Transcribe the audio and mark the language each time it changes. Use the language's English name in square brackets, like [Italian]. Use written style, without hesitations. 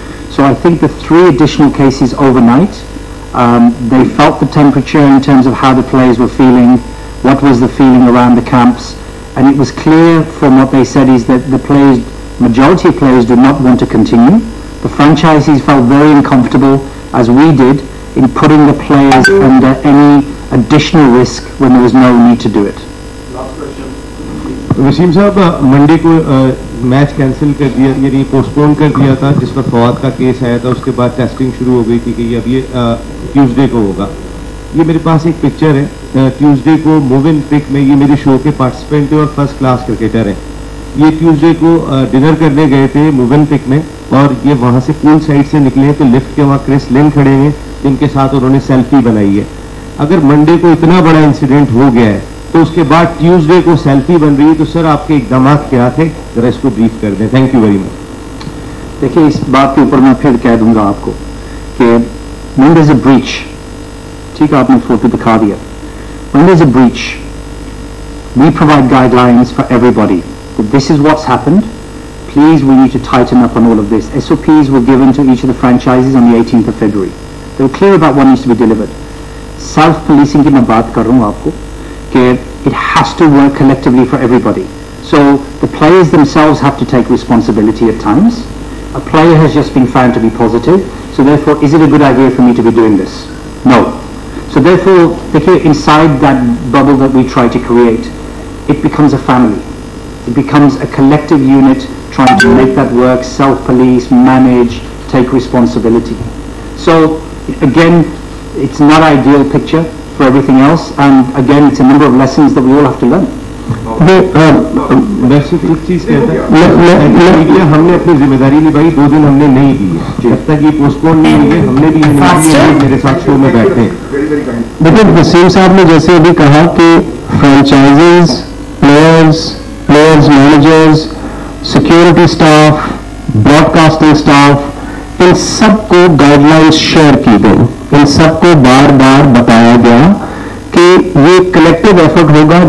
[English] So I think the 3 additional cases overnight, they felt the temperature in terms of how the players were feeling, what was the feeling around the camps, and it was clear from what they said is that the players, majority of players do not want to continue. The franchisees felt very uncomfortable, as we did, in putting the players under any additional risk when there was no need to do it. [Hindi] Wasim साहब, Monday को match cancel कर दिया, यानी postpone कर दिया था जिस पर फवाद का केस आया था, उसके बाद टेस्टिंग शुरू हो गई थी कि अब ये ट्यूसडे को होगा. ये मेरे पास एक पिक्चर है, ट्यूसडे को मूव इन पिक में ये मेरे शो के पार्टिसिपेंट थे और फर्स्ट क्लास क्रिकेटर हैं. ये ट्यूसडे को डिनर करने गए थे मूव इन पिक में, और ये वहाँ से पूल साइड से निकले तो लिफ्ट के वहाँ क्रिस लिन खड़े हैं जिनके साथ उन्होंने सेल्फी बनाई है. अगर मंडे को इतना बड़ा इंसिडेंट हो गया है तो उसके बाद ट्यूसडे को सेल्फी बन रही है, तो सर आपके इकदाम क्या थे, जरा इसको ब्रीफ कर दें. [English] Thank you very much. [Hindi] देखिए, इस बात के ऊपर मैं फिर कह दूंगा आपको कि [English] when there's a breach, [Hindi] ठीक है, आपने फोटो दिखा दिया, [English] when there's a breach, we provide guidelines for everybody. This is what's happened. Please, we need to tighten up on all of this. SOPs were given to each of the franchises on the 18th of February. They were clear about what needs to be delivered. Self-policing की [Hindi] मैं बात कर रहा हूँ आपको कि [English] it has to work collectively for everybody. So the players themselves have to take responsibility at times. A player has just been found to be positive, so therefore is it a good idea for me to be doing this? No. So therefore, inside that bubble that we try to create, it becomes a family. It becomes a collective unit trying to make that work, self-police, manage, take responsibility. So again, it's not an ideal picture for everything else, and again, it's a number of lessons that we all have to learn. [Hindi] मैं सिर्फ एक चीज कहता है, हमने अपनी जिम्मेदारी निभाई, 2 दिन हमने नहीं दी है, जब तक ये पोस्टपोन नहीं हुई है हमने भी मेरे साथ शो में बैठे हैं. देखिए, वसीम साहब ने जैसे अभी कहा कि franchises, players, managers, security staff, broadcasting staff, इन सबको गाइडलाइंस शेयर की गई, इन सबको बार बार बताया गया कि ये कलेक्टिव एफर्ट होगा.